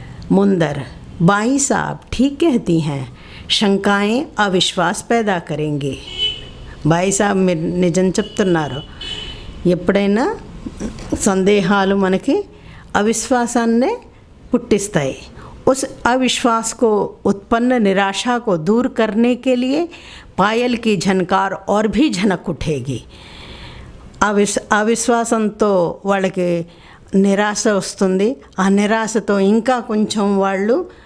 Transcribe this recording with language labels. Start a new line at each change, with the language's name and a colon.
Hindi: मुंदर, भाई साहब ठीक कहती हैं, शंकाएं अविश्वास पैदा करेंगे।
Telugu: भाई साहब మీరు నిజం చెప్తున్నారు, ఎప్పుడైనా సందేహాలు మనకి అవిశ్వాసాన్నే పుట్టిస్తాయి।
Hindi: उस अविश्वास को उत्पन्न निराशा को दूर करने के लिए पायल की झनकार और भी झनक उठेगी।
Telugu: అవిశ్వాసంతో వాళ్ళకి నిరాశ వస్తుంది, ఆ నిరాశతో ఇంకా కొంచెం వాళ్ళు